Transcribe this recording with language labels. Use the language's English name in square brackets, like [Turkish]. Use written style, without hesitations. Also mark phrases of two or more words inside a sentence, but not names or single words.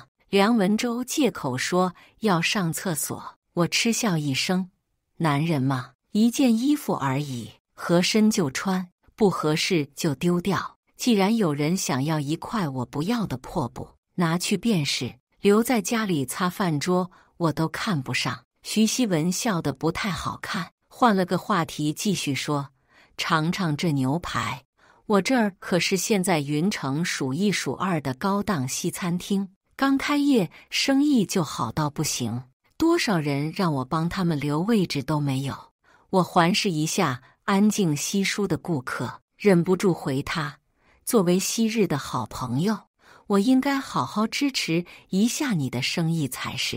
[Chinese] 梁文洲借口說要上廁所，我嗤笑一聲：“男人嘛，一件衣服而已，合身就穿，不合適就丟掉。既然有人想要一塊我不要的破布，拿去便是，留在家裡擦飯桌我都看不上。” 徐希文笑得不太好看，換了個話題繼續說：“嘗嘗這牛排。我這兒可是現在雲城數一數二的高檔西餐廳，剛開業，生意就好到不行，多少人讓我幫他們留位置都沒有。” 我環視一下安靜稀疏的顧客，忍不住回他：“作為昔日的好朋友，我應該好好支持一下你的生意才是。”